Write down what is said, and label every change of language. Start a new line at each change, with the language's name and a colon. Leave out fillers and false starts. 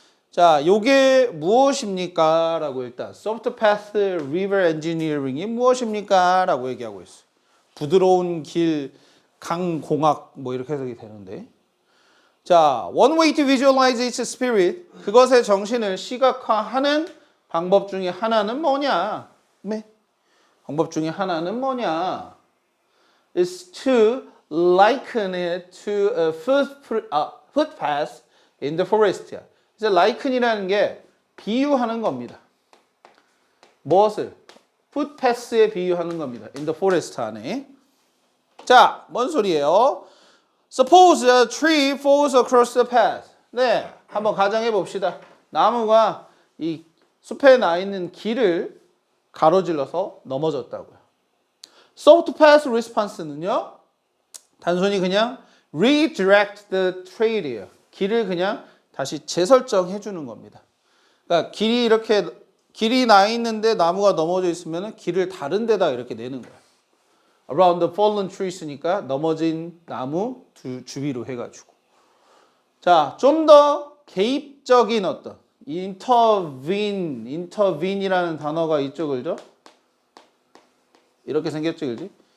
Korean: 자, 요게 무엇입니까? 라고 일단 소프트 패스 리버 엔지니어링이 무엇입니까? 라고 얘기하고 있어요. 부드러운 길, 강공학 뭐 이렇게 해석이 되는데, 자,
English: one way to visualize its spirit,
Korean: 그것의 정신을 시각화하는 방법 중에 하나는 뭐냐? 네. 방법 중에 하나는 뭐냐?
English: is to liken it to a footpath in the forest.
Korean: 이제 liken이라는 게 비유하는 겁니다. 무엇을? footpath에 비유하는 겁니다.
English: in the forest 안에.
Korean: 자, 뭔 소리예요?
English: Suppose a tree falls across the path.
Korean: 네, 한번 가정해 봅시다. 나무가 이 숲에 나 있는 길을 가로질러서 넘어졌다고요.
English: Soft path response는요,
Korean: 단순히 그냥
English: redirect the trail이에요.
Korean: 길을 그냥 다시 재설정해 주는 겁니다. 그러니까 길이 나 있는데 나무가 넘어져 있으면 길을 다른 데다 이렇게 내는 거예요.
English: Around the fallen trees
Korean: 니까 넘어진 나무 주위로 해가지고. 자, 좀 더 개입적인 어떤 intervene이라는 단어가 있죠, 그죠? 이렇게 생겼죠, 그지?